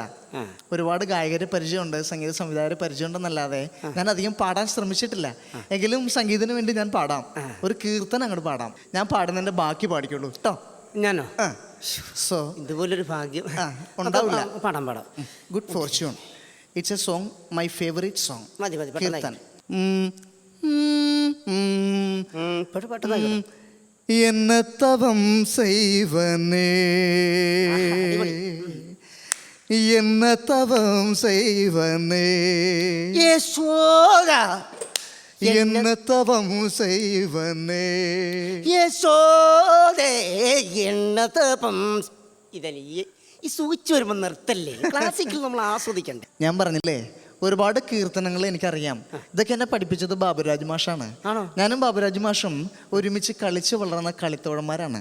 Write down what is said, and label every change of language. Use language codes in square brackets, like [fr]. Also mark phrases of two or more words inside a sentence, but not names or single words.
[ml] ഒരുപാട് ഗായകര് പരിചയമുണ്ട്, സംഗീത സംവിധായകര് പരിചയമുണ്ടെന്നല്ലാതെ ഞാൻ അധികം പാടാൻ ശ്രമിച്ചിട്ടില്ല. എങ്കിലും സംഗീതത്തിന് വേണ്ടി ഞാൻ പാടാം. ഒരു കീർത്തനം അങ്ങോട്ട് പാടാം. ഞാൻ പാടുന്നതിന്റെ ബാക്കി പാടിക്കുള്ളൂ കേട്ടോ. ഞാനോ? സോ ഇതുപോലൊരു ഭാഗ്യം ഉണ്ടാവില്ല. പാടാം. [en] Good fortune. It's a song, my favourite song. [ml] കീർത്തനം. [ta] என்ன தவம் செய்வனே, என்ன தவம் செய்வனே, யசோதா என்ன தவம் செய்வனே, யசோதே என்ன தவம். [ml] ഇതല്ലേ ഈ സൂചിച്ച് വരുമ്പോൾ നിർത്തല്ലേ, ക്ലാസിക്കൽ നമ്മൾ ആസ്വദിക്കണ്ടേ. ഞാൻ പറഞ്ഞില്ലേ ഒരുപാട് കീർത്തനങ്ങൾ എനിക്കറിയാം. ഇതൊക്കെ എന്നെ പഠിപ്പിച്ചത് ബാബുരാജ് മാഷാണ്. ഞാനും ബാബുരാജ് മാഷും ഒരുമിച്ച് കളിച്ചു വളർന്ന കളിത്തോഴന്മാരാണ്.